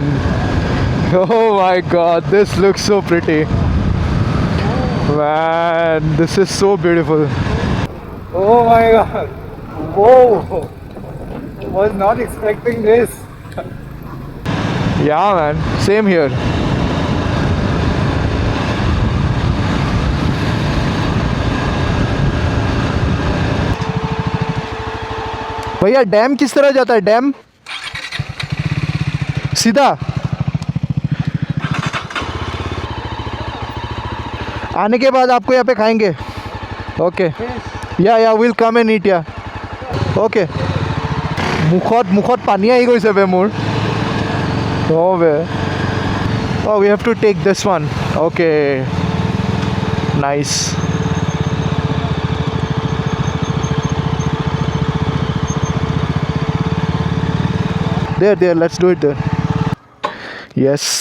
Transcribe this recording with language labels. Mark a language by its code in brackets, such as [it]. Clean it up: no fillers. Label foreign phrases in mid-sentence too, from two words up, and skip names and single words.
[en] Oh my god, this looks so pretty. Man, this is so beautiful. Oh my god. Whoa. Was not expecting this. Yeah, man. Same here. [hi] भैया डैम किस तरह जाता है? डैम सीधा आने के बाद आपको यहाँ पे खाएंगे. [en] Okay. Yeah will come and eat. Yeah okay. [as] মুখত পানী আহি গৈছে বে মোৰ. Oh বে. [en] Oh, we have to take this one. Okay. Nice. There, let's do it there. Yes.